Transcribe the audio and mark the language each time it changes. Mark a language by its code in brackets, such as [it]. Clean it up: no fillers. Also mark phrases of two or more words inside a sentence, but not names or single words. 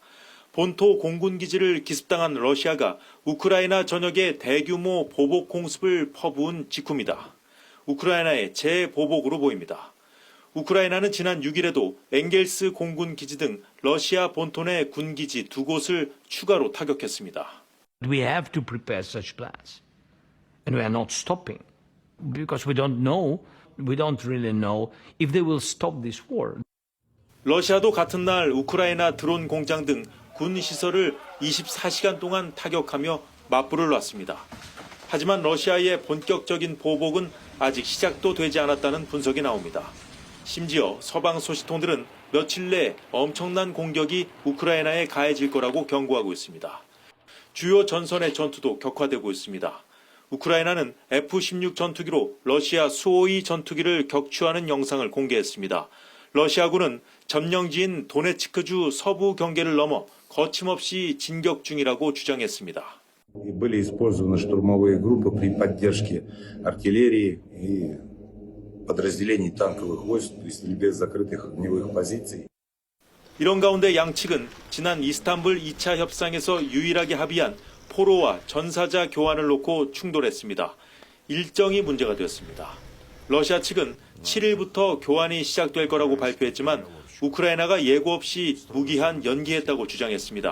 [ko] 본토 공군 기지를 기습당한 러시아가 우크라이나 전역에 대규모 보복 공습을 퍼부은 직후입니다. 우크라이나의 재보복으로 보입니다. 우크라이나는 지난 6일에도 엥겔스 공군 기지 등 러시아 본토 내 군기지 2곳을 추가로 타격했습니다. [en] We have to prepare such plans. And we are not stopping. Because we don't really know if they will stop this war. [ko] 러시아도 같은 날 우크라이나 드론 공장 등 군 시설을 24시간 동안 타격하며 맞불을 놨습니다. 하지만 러시아의 본격적인 보복은 아직 시작도 되지 않았다는 분석이 나옵니다. 심지어 서방 소식통들은 며칠 내 엄청난 공격이 우크라이나에 가해질 거라고 경고하고 있습니다. 주요 전선의 전투도 격화되고 있습니다. 우크라이나는 F-16 전투기로 러시아 수-52 전투기를 격추하는 영상을 공개했습니다. 러시아군은 점령지인 도네츠크주 서부 경계를 넘어 거침없이 진격 중이라고 주장했습니다. [ru] Были использованы штурмовые группы при поддержке артиллерии и подразделений танковых войск при стрельбе с закрытых огневых позиций. [ko] 이런 가운데 양측은 지난 이스탄불 2차 협상에서 유일하게 합의한 포로와 전사자 교환을 놓고 충돌했습니다. 일정이 문제가 되었습니다. 러시아 측은 7일부터 교환이 시작될 거라고 발표했지만 우크라이나가 예고 없이 무기한 연기했다고 주장했습니다.